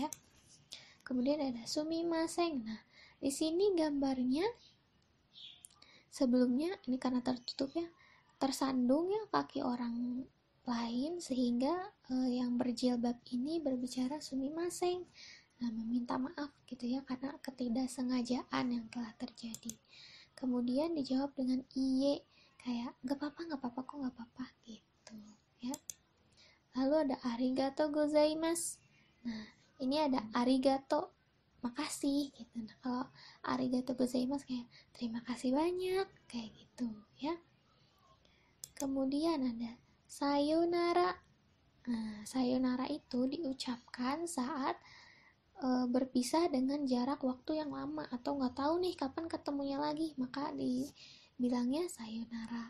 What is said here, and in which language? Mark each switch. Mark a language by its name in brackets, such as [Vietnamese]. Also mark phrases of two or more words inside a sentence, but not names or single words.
[Indonesian] Kemudian ada sumimasen. Nah, di sini gambarnya sebelumnya ini karena tertutup ya, tersandung ya kaki orang lain sehingga yang berjilbab ini berbicara sumimasen. Nah, meminta maaf gitu ya karena ketidaksengajaan yang telah terjadi. Kemudian dijawab dengan iye, kayak nggak apa-apa kok gitu ya. Lalu ada [Japanese] ありがとうございます. [Indonesian] Nah, ini ada arigato, makasih gitu. Nah, kalau [Japanese] ありがとうございます [Indonesian] kayak terima kasih banyak kayak gitu ya. Kemudian ada sayonara. Nah, sayonara itu diucapkan saat berpisah dengan jarak waktu yang lama atau nggak tahu nih kapan ketemunya lagi, maka dibilangnya sayonara.